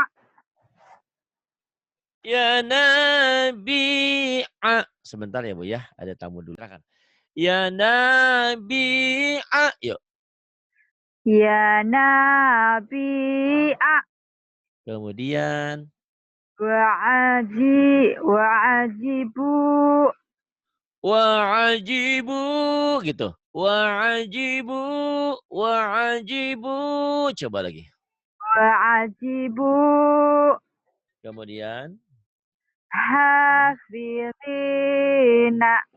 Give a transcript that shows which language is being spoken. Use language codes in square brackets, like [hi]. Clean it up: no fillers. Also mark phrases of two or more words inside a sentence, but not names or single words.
[ar] يا نبي. [id] Sebentar ya, Bu, ya. Ada tamu dulu. [ar] يا نبي. [id] Yuk. [ar] يا نبي. [id] Kemudian. [ar] Wa'ajibu. [id] Wa'ajibu gitu. [ar] واجبُ واجبُ. [id] Coba lagi. [ar] Wa'ajibu. [id] Kemudian [ar] Hafidina.